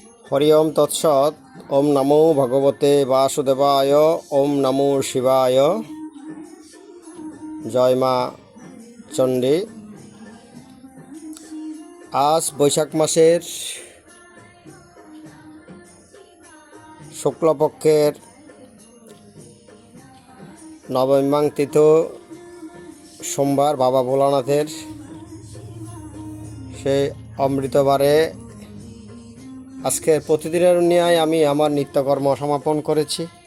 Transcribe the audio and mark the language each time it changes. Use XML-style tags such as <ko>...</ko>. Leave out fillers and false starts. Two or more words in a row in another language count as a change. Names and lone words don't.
<sa>হরি ওম তৎসৎ। ওম নমো ভগবতে বাসুদেবায়। ওম নমো শিবায়।</sa> <bn>জয় মা চণ্ডী। আজ বৈশাখ মাসের শুক্লপক্ষের নবমীং তিথি সোমবার বাবা ভোলানাথের সেই অমৃতবারে আজকের প্রতিদিনের ন্যায় আমি আমার নিত্যকর্ম সমাপন করেছি।</bn>